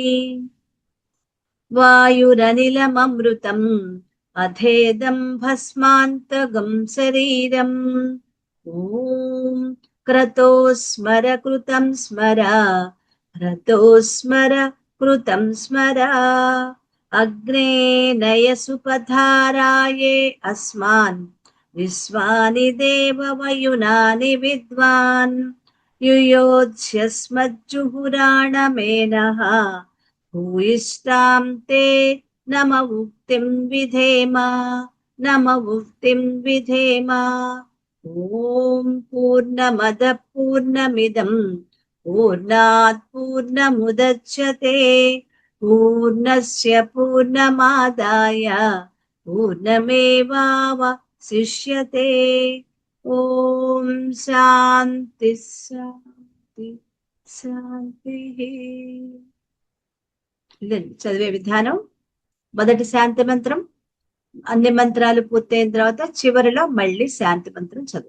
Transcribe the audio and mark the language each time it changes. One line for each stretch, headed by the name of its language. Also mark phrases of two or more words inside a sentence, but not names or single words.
Sanskrit: वायुरनिलममृतम् अथेदं भस्मान्तगं शरीरम् ॐ क्रतो स्मर कृतं स्मर क्रतो स्मर कृतं स्मर अग्ने नयसुपधाराये अस्मान् విశ్వాని దేవవయునాని విద్వాన్ యుయోధ్యస్మజ్జుహురాణమేనః భూయిష్టాం తే నమ ఉక్తిం విధేమ నమ ఉక్తిం విధేమ. ఓం పూర్ణమద పూర్ణమిదం పూర్ణాత్ పూర్ణముదచ్యతే పూర్ణస్య పూర్ణమాదాయ పూర్ణమేవావశిష్యతే. ఓం శాంతి శాంతి శాంతి.
Telugu: చదివే విధానం: మొదటి శాంతి మంత్రం, అన్ని మంత్రాలు పూర్తయిన తర్వాత చివరిలో మళ్ళీ శాంతి మంత్రం చదువు.